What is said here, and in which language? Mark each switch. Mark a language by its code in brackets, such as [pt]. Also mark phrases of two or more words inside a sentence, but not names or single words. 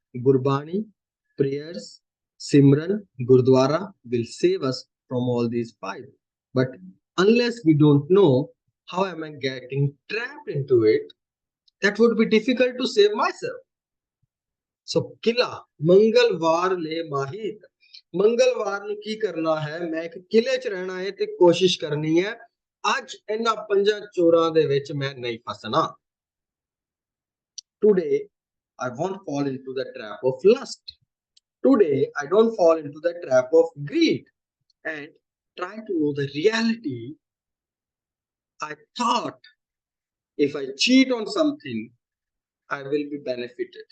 [en] Gurbani, prayers, Simran, Gurdwara will save us from all these five. But unless we don't know how am I getting trapped into it, that would be difficult to save myself. [pa] So किला मंगलवार ले माहित, ਮੰਗਲਵਾਰ ਨੂੰ ਕੀ ਕਰਨਾ ਹੈ, ਮੈਂ ਇੱਕ ਕਿਲੇ 'ਚ ਰਹਿਣਾ ਹੈ ਤੇ ਕੋਸ਼ਿਸ਼ ਕਰਨੀ ਹੈ ਅੱਜ ਇਹਨਾਂ ਪੰਜਾਂ ਚੋਰਾਂ ਦੇ ਵਿੱਚ ਮੈਂ ਨਹੀਂ ਫਸਣਾ. [en] Today I won't fall into the trap of lust. Today I don't fall into the trap of greed and try to know the reality. I thought if I cheat on something, I will be benefited.